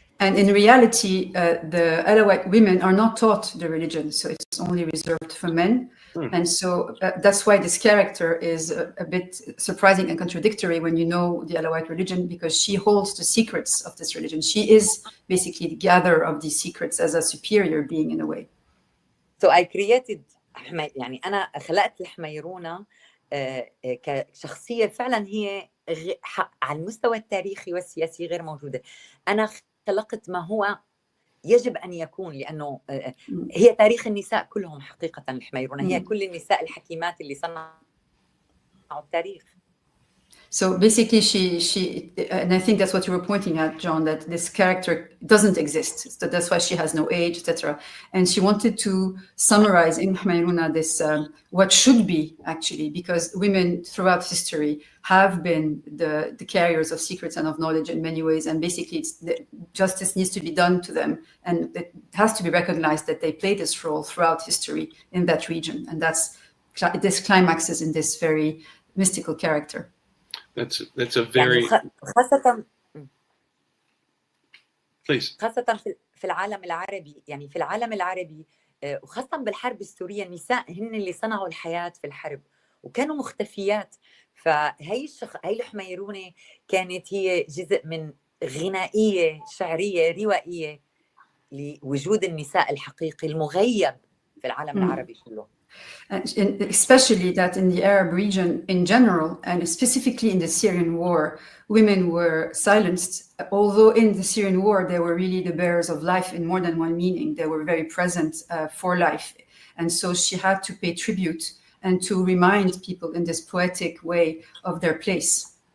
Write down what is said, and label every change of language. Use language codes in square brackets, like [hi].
[en] And in reality, the Alawite women are not taught the religion, so it's only reserved for men. And so that's why this character is a bit surprising and contradictory when you know the Alawite religion, because she holds the secrets of this religion. She is basically the gatherer of these secrets as a superior being in a way. So I created [ar] يعني أنا خلقت الحميرونة كشخصية فعلا هي على المستوى التاريخي والسياسي غير موجودة. أنا خلقت ما هو يجب أن يكون، لأنه هي تاريخ النساء كلهم حقيقة. الحميرونة هي كل النساء الحكيمات اللي صنعوا التاريخ. [en] So basically, and I think that's what you were pointing at, John, that this character doesn't exist. So that's why she has no age, etc. And she wanted to summarize in Humayruna this, what should be actually, because women throughout history have been the carriers of secrets and of knowledge in many ways. And basically, justice needs to be done to them. And it has to be recognized that they play this role throughout history in that region. And this climaxes in this very mystical character. That's a very [ar] خاصة [en] please. [ar] خاصة في العالم العربي، يعني في العالم العربي وخاصة بالحرب السورية، النساء هن اللي صنعوا الحياة في الحرب، وكانوا مختفيات. فهي هي الحميرونة كانت هي جزء من غنائية شعرية روائية لوجود النساء الحقيقي المغيب في العالم العربي كله. [en] And especially that in the Arab region in general, and specifically in the Syrian war, women were silenced. Although in the Syrian war, they were really the bearers of life in more than one meaning. They were very present for life. And so she had to pay tribute and to remind people in this poetic way of their place.